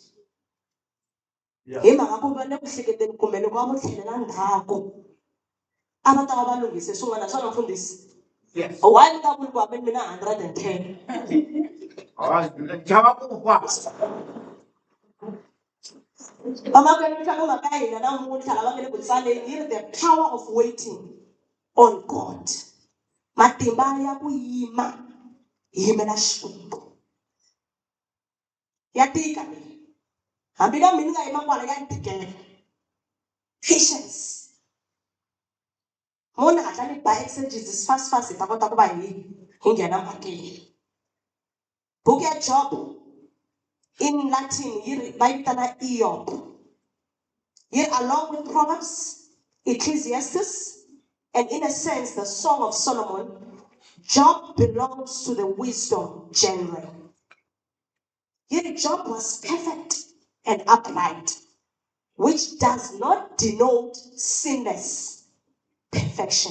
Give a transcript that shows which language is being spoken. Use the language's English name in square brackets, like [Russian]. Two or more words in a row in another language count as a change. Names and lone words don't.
[Tsonga] Hi mhaka ku va le ku hleketeni kumbe loko va vo tlhelela ndzhaku a va ta va va lunghise swin'wana swona mfundhisi. Why mi nga vuli ku hambi mina 110? Vamakwenu nhlangano ka hina namuntlha lava nga le ku tsaleni yi ri [English] the power of waiting on God. [Tsonga] Matimba ya ku yima hi yimela Xikwembu. Ya tika leyi. Hambi na mina nga yima kwala ya tikela. Patience. Mona hatla ni ba [English] exegesis fast [Tsonga] hi ta kota ku va hi nghena mhakeni. Buku ya Job [English] in Latin [Tsonga] yi ri va yi vitana Eob. [English] Here, along with Proverbs, Ecclesiastes, and in a sense, the Song of Solomon, Job belongs to the wisdom genre. Here, Job was perfect and upright, which does not denote sinless perfection.